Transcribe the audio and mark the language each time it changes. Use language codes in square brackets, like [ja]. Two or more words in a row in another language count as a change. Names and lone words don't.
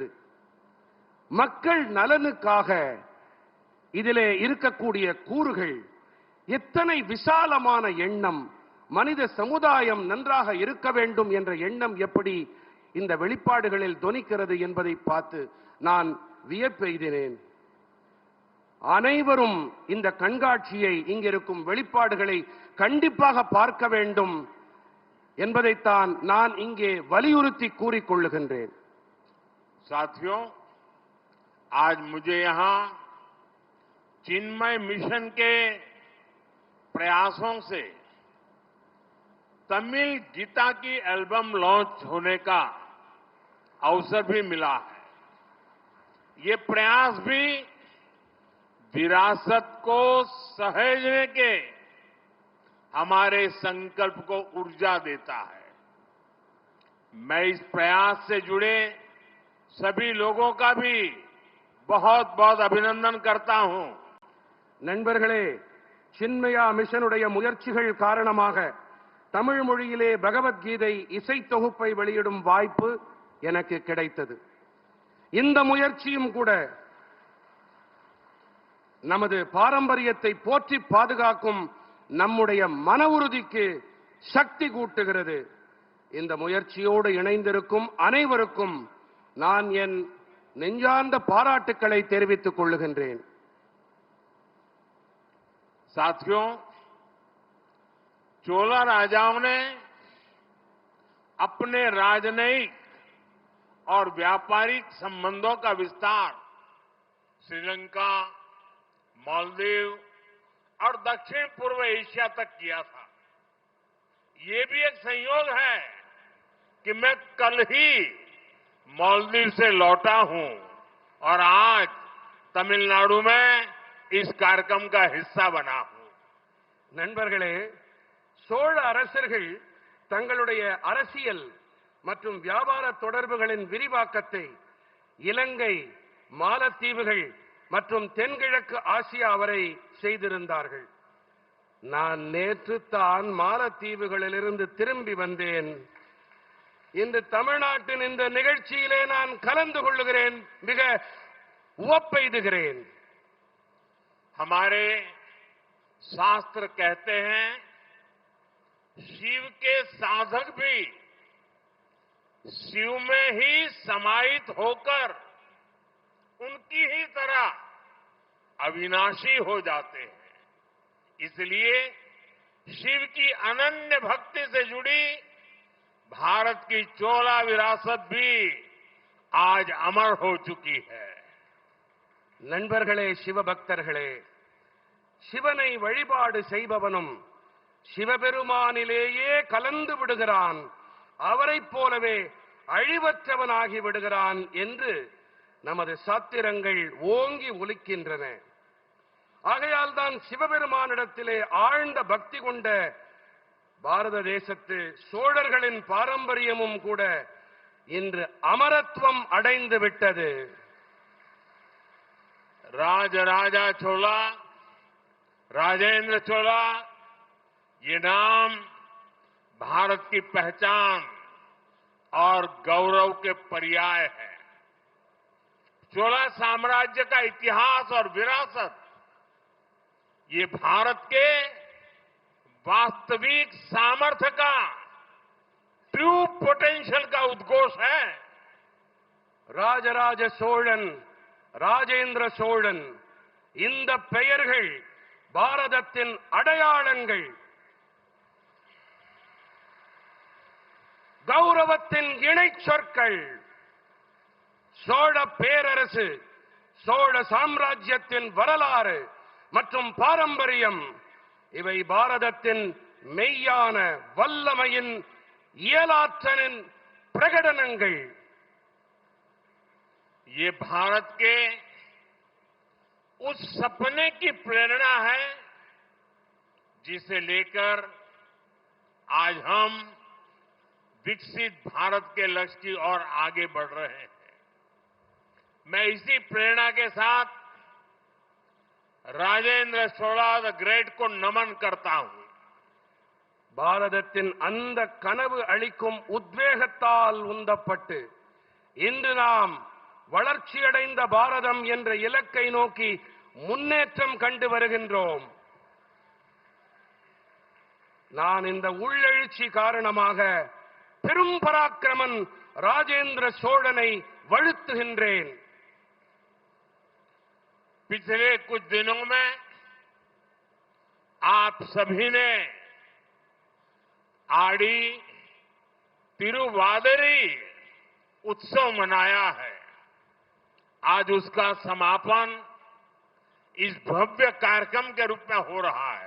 [ta] மக்கள் நலனுக்காக இதிலே இருக்கக்கூடிய கூறுகள் எத்தனை விசாலமான எண்ணம், மனித சமுதாயம் நன்றாக இருக்க வேண்டும் என்ற எண்ணம் எப்படி இந்த வெளிப்பாடுகளில் தொனிக்கிறது என்பதை பார்த்து நான் வியப்பெய்தினேன். அனைவரும் இந்த கண்காட்சியை, இங்கிருக்கும் வெளிப்பாடுகளை கண்டிப்பாக பார்க்க வேண்டும். என்பதைத்தான் நான் இங்கே வலியுறுத்தி கூறிக்கொள்ளுகின்றேன். [hi] साथियों, आज मुझे यहां चिन्मय मिशन के प्रयासों से तमिल गीता की [en] album launch [hi] होने का अवसर भी मिला है। ये प्रयास भी विरासत को सहेजने के हमारे संकल्प को ऊर्जा देता है। मैं इस प्रयास से जुड़े सभी लोगों का भी बहुत बहुत अभिनंदन करता हूं। [ta] நண்பர்களே, சின்மயா மிஷனுடைய முயற்சிகள் காரணமாக தமிழ் மொழியிலே பகவத்கீதை இசைத்தொகுப்பை வெளியிடும் வாய்ப்பு எனக்கு கிடைத்தது. இந்த முயற்சியும் கூட நமது பாரம்பரியத்தை போற்றி பாதுகாக்கும் நம்முடைய மன உறுதிக்கு சக்தி கூட்டுகிறது. இந்த முயற்சியோடு இணைந்திருக்கும் அனைவருக்கும் நான் என் நெஞ்சார்ந்த பாராட்டுக்களை தெரிவித்துக் கொள்ளுகின்றேன். [hi] साथियों, चोला राजाओं ने अपने राजनयिक और व्यापारिक संबंधों का विस्तार श्रीलंका, मालदीव और दक्षिण पूर्व एशिया तक किया था। ये भी एक संयोग है कि मैं कल ही मालदीव से लौटा हूं और आज तमिलनाडु में इस कार्यक्रम का हिस्सा बना हूं. [ta] நண்பர்களே, சோழ அரசர்கள் தங்களுடைய அரசியல் மற்றும் வியாபார தொடர்புகளின் விரிவாக்கத்தை இலங்கை, மாலத்தீவுகள் மற்றும் தென்கிழக்கு ஆசியா வரை செய்திருந்தார்கள். நான் நேற்று தான் மாலத்தீவுகளிலிருந்து திரும்பி வந்தேன். இன்று தமிழ்நாட்டின் இந்த நிகழ்ச்சியிலே நான் கலந்து கொள்ளுகிறேன். மிக உவப்பெய்துகிறேன். [hi] हमारे शास्त्र कहते हैं, शिव के साधक भी शिव में ही समाहित होकर उनकी ही तरह अविनाशी हो जाते हैं। इसलिए शिव की अनन्य भक्ति से जुड़ी भारत की चोला विरासत भी आज अमर हो चुकी है. [ta] நண்பர்களே, சிவபக்தர்களே, சிவனை வழிபாடு செய்பவனும் சிவபெருமானிலேயே கலந்து விடுகிறான், அவரைப் போலவே அழிவற்றவனாகி விடுகிறான் என்று நமது சாத்திரங்கள் ஓங்கி ஒலிக்கின்றன. ஆகையால் தான் சிவபெருமானிடத்திலே ஆழ்ந்த பக்தி கொண்ட பாரத தேசத்து சோழர்களின் பாரம்பரியமும் கூட இன்று அமரத்துவம் அடைந்து விட்டது. [hi] राजा चोला, राजेंद्र चोला, ये नाम भारत की पहचान और गौरव के पर्याय है. चोला साम्राज्य का इतिहास और विरासत ये भारत के वास्तविक सामर्थ्य का, [en] true potential [hi] का उद्घोष है. [ta] ராஜராஜ சோழன், ராஜேந்திர சோழன், இந்த பெயர்கள் பாரதத்தின் அடையாளங்கள், கௌரவத்தின் இணை சொற்கள். சோழ பேரரசு, சோழ சாம்ராஜ்யத்தின் வரலாறு மற்றும் பாரம்பரியம், இவை பாரதத்தின் மெய்யான வல்லமையின் இயலாற்றலின் பிரகடனங்கள். [hi] ये भारत के उस सपने की प्रेरणा है जिसे लेकर आज हम विकसित भारत के लक्ष्य की ओर आगे बढ़ रहे हैं. मैं इसी प्रेरणा के साथ राजेंद्र चोला द ग्रेट को नमन करता हूं. [ta] பாரதத்தின் அந்த கனவு அளிக்கும் உத்வேகத்தால் உந்தப்பட்டு இன்று நாம் வளர்ச்சியடைந்த பாரதம் என்ற இலக்கை நோக்கி முன்னேற்றம் கண்டு வருகின்றோம். நான் இந்த உள்ளெழுச்சி காரணமாக பெரும் பராக்கிரமன் ராஜேந்திர சோழனை வழுத்துகின்றேன். [hi] पिछले कुछ दिनों में आप सभी ने आड़ी, तिरुवादिरी उत्सव मनाया है। आज उसका समापन इस भव्य कार्यक्रम के रूप में हो रहा है।